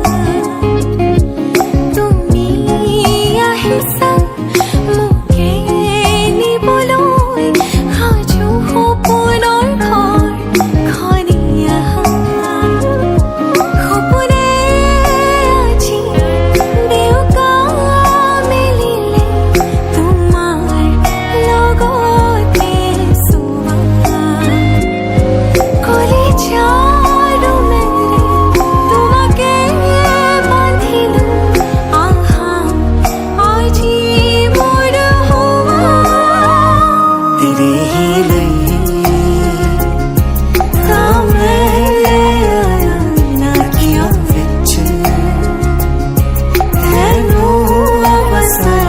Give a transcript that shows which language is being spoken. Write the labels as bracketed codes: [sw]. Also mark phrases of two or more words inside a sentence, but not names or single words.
[as] তুমি আহিছা মোকে নিবলৈ সাজু সপোনৰ ঘৰখনীয়া সপোনে আজি দেউকা মেলিলে তোমাৰ লগতে চোৱা কলিজাৰো মেলি তোমাকে বান্ধিলো আহা আজি মোৰ হোৱা [hi] तेरे ही लिए सामने [pa] अखियों विच तेनू बसरा